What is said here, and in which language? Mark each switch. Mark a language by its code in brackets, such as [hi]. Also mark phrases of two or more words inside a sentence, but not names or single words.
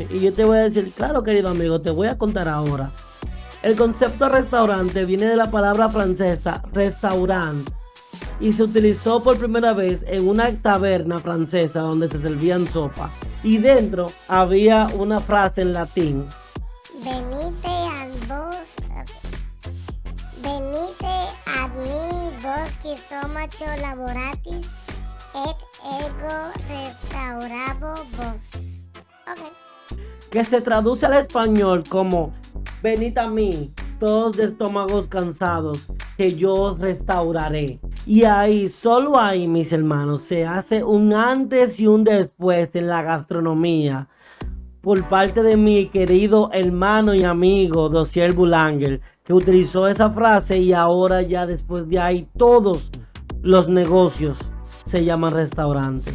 [es] Y yo te voy a decir, claro querido amigo, te voy a contar ahora. El concepto restaurante viene de la palabra francesa restaurant y se utilizó por primera vez en una taberna francesa donde se servían sopa. Y dentro había una frase en latín: [la] Venite ad mi vos qui stomacho laboratis et ego restaurabo vos. [es] Okay. Que se traduce al español como venid a mí, todos de estómagos cansados, que yo os restauraré. Y ahí, solo ahí, mis hermanos, se hace un antes y un después en la gastronomía por parte de mi querido hermano y amigo Dossier Boulanger, que utilizó esa frase, y ahora ya después de ahí todos los negocios se llaman restaurante.